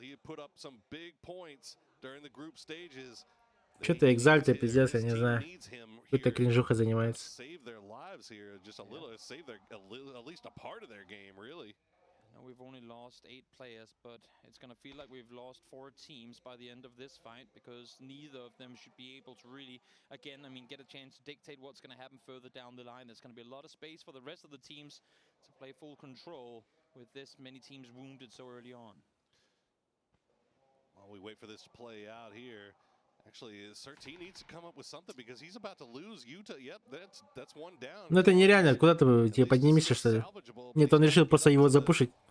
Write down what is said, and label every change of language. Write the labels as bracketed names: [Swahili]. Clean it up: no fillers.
[English] He had put up some big points during the group stages. [Russian] Что-то Экзальте, пиздец, я не знаю. Какой-то кринжуха занимается. [English] Save their lives here, just a little, save their at least a part of their game, really. We've only lost 8 players, but it's going to feel like we've lost 4 teams by the end of this fight because neither of them should be able to really, again, I mean, get a chance to dictate what's going to happen further down the line. There's going to be a lot of space for the rest of the teams to play full control with this many teams wounded so early on. While we wait for this to play out here, actually, Sir T needs to come up with something because he's about to lose Utah. Yep, that's one down. [Russian] Ну это нереально, куда ты тебе поднимешься, что ли? Нет, он решил просто его запушить.